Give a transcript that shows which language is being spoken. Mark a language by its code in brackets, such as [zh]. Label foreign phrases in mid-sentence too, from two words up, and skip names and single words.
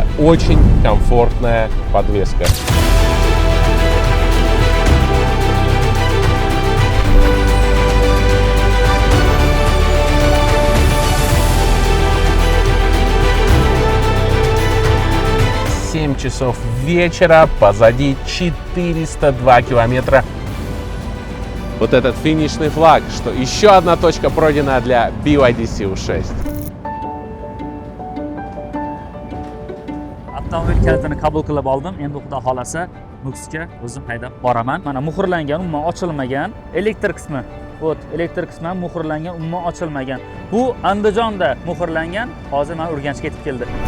[ru] Очень комфортная подвеска. Семь часов вечера, позади 402 километра. Вот этот финишный флаг, что еще одна точка пройдена для BYD Seal 6. [uz] Avtomobil kalitini qabul qilib oldim. Endi xudo xolasa Nukusga o'zim haydab boraman. Mana muhrlangan, umuman ochilmagan, elektr qismi. O't, elektr qismi ham muhrlangan, umuman ochilmagan. Bu Andijonda muhrlangan, hozir men Urganchga yetib keldi.